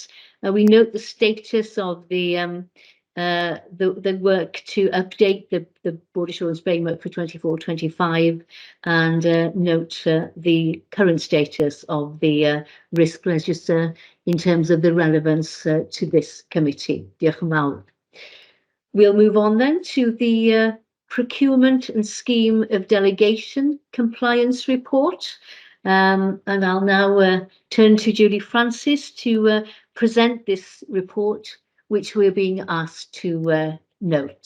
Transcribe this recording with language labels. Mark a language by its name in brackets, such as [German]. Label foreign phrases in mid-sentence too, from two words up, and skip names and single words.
[English] We note the status of the work to update the board assurance framework for 24-25, and note the current status of the risk register in terms of the relevance to this committee. [Welsh] Diolch yn fawr. [English] We'll move on then to the procurement and scheme of delegation compliance report, and I'll now turn to Julie Francis to present this report, which we're being asked to note.